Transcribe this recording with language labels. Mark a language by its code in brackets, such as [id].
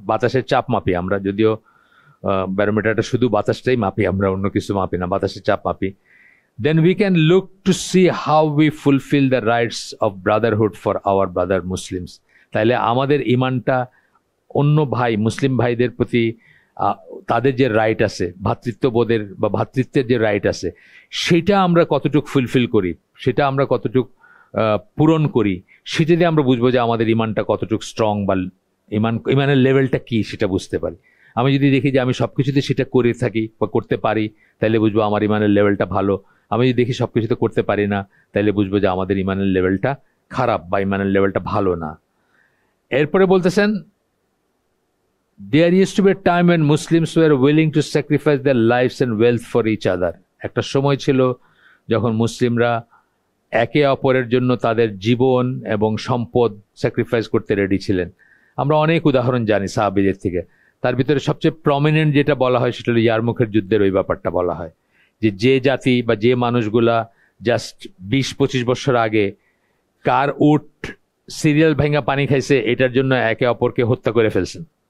[bn] বাতাসের চাপ মাপি আমরা, যদিও ব্যারোমিটারটা শুধু বাতাসটাই মাপি আমরা, অন্য কিছু মাপি না, বাতাসের চাপ মাপি। [en] then we can look to see how we fulfill the rights of brotherhood for our brother Muslims. [bn] তাইলে আমাদের ইমানটা অন্য ভাই মুসলিম ভাইদের প্রতি তাদের যে রাইট আছে, ভ্রাতৃত্ববোধের বা ভ্রাতৃত্বের যে রাইট আছে, সেটা আমরা কতটুকু ফুলফিল করি, সেটা আমরা কতটুকু পূরণ করি, সেটা দিয়ে আমরা বুঝবো যে আমাদের ইমানটা কতটুকু স্ট্রং বা ইমানের লেভেলটা কি সেটা বুঝতে পারি। আমি যদি দেখি যে আমি সবকিছুতে সেটা করে থাকি বা করতে পারি, তাহলে বুঝবো আমার ইমানের লেভেলটা ভালো। আমি যদি দেখি সবকিছুতে করতে পারি না, তাহলে বুঝবো যে আমাদের ইমানের লেভেলটা খারাপ বা ইমানের লেভেলটা ভালো না। এরপরে বলতেছেন [en] There used to be a time when Muslims were willing to sacrifice their lives and wealth for each other. [bn] একটা সময় ছিল যখন মুসলিমরা একে অপরের জন্য তাদের জীবন এবং সম্পদ স্যাক্রিফাইস করতে রেডি ছিলেন। আমরা অনেক উদাহরণ জানি সাহাবীদের থেকে, তার ভিতরে সবচেয়ে প্রমিনেন্ট যেটা বলা হয় সেটা হলো ইয়ারমুখের যুদ্ধের ওই ব্যাপারটা বলা হয়, যে জাতি বা যে মানুষগুলা জাস্ট 20-25 বছর আগে কার উট সিরিয়াল ভাঙা পানি খাইছে এটার জন্য একে অপরকে হত্যা করে ফেলছেন।